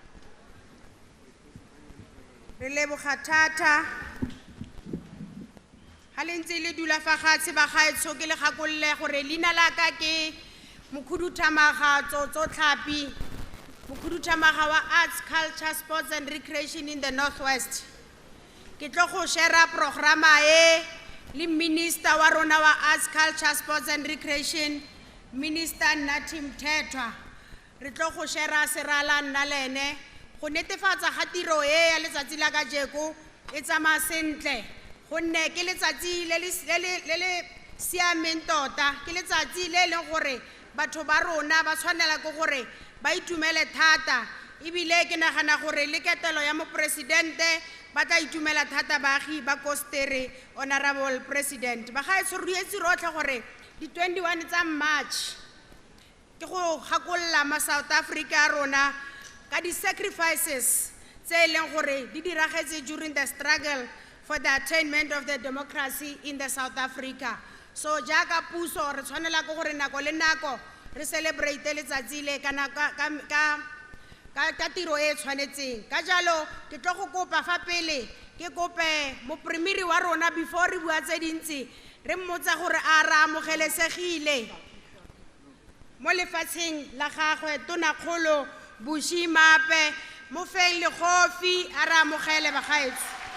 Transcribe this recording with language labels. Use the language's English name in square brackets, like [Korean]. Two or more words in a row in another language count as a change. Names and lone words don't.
[Tswana] Re leboga thata ha le ntse le dula fa fatshe ba gaetsho ke le gakolle gore leina la ka ke Mokhuduthamaga Tsotso Tlhapi, Mokhuduthamaga wa Arts, Culture, Sports and Recreation [English] in the Northwest. [Tswana] Ke tlo go share programa e le Minister wa rona wa Arts, Culture, Sports and Recreation, Minister Nathi Mthethwa. Re tlo go share serala nna lene go netefatsa ga tiro e ya letsatsi la kajeko e tsamaya sentle gonne ke letsatsi le le siameng tota, ke letsatsi le leng gore batho ba rona ba tshwanela ke gore ba itumele thata, ebile ke nagana gore le ketelo ya mopresidente ba tla itumela thata baagi ba Koster, [English] Honorable President. [Tswana] Ba gaetsho re itse rotlhe gore di 21 tsa March ke go gakolla ma South Africa rona ka di sacrifices tse leng gore di diragetse [English] during the struggle for the attainment of the democracy in the South Africa. [Tswana] So jaaka puso re tshwanela ke gore nako le nako re celebrate letsatsi le kana ka tiro e tshwanetseng. Ka jalo ke tlo go kopa fa pele ke kope mopremiri wa rona before re bua tse dintsi re mmotsa gore a ra amogelesegile mo lefatsheng la gagwe Tonakgolo Bushi Mape mo feng le khofi a ra amogele bagaetso.